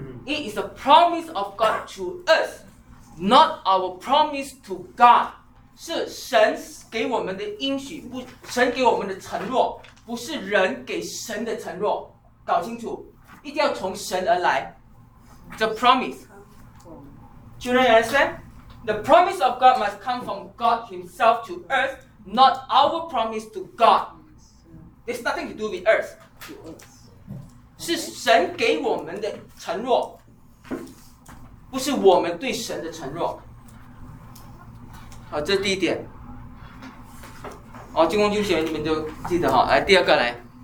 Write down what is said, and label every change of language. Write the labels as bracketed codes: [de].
[en] It is a promise of God to us, not our promise to God. [zh] 是神给我们的应许，不，神给我们的承诺，不是人给神的承诺。搞清楚，一定要从神而来。 [en] The promise. Children, you understand? The promise of God must come from God Himself to us, not our promise to God. It's nothing to do with earth. [zh] 是神给我们的承诺，不是我们对神的承诺。好，这是第一点。哦，金光君学员你们就记得哈。来，第二个来。